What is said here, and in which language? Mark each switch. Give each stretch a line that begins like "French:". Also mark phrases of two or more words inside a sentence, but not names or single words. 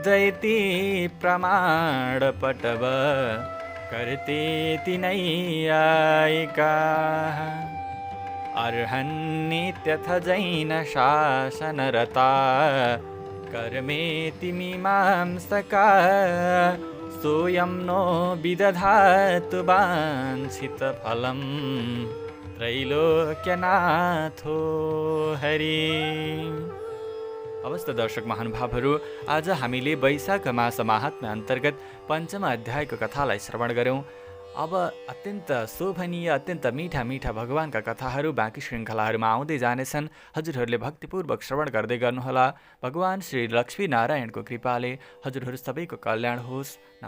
Sanskrit: इति प्रमाणपटव कर्तेति नैयायिकाः अर्हन्नित्यथ जैन शासनरता कर्मेति मीमांसकाः सोऽयं नो विदधातु वाञ्छितफलं त्रैलोक्यनाथो हरि।
Nepali: अवस्थ दर्शक महानुभावहरू, आज हामीले वैशाख मास महात्म्य अन्तर्गत पञ्चम अध्यायको कथालाई श्रवण गऱ्यौँ। अब अत्यन्त शोभनीय, अत्यन्त मिठा मिठा भगवानका कथाहरू बाँकी श्रृङ्खलाहरूमा आउँदै जानेछन्। हजुरहरूले भक्तिपूर्वक श्रवण गर्दै गर्नुहोला। भगवान श्री लक्ष्मीनारायणको कृपाले हजुरहरू सबैको कल्याण होस्।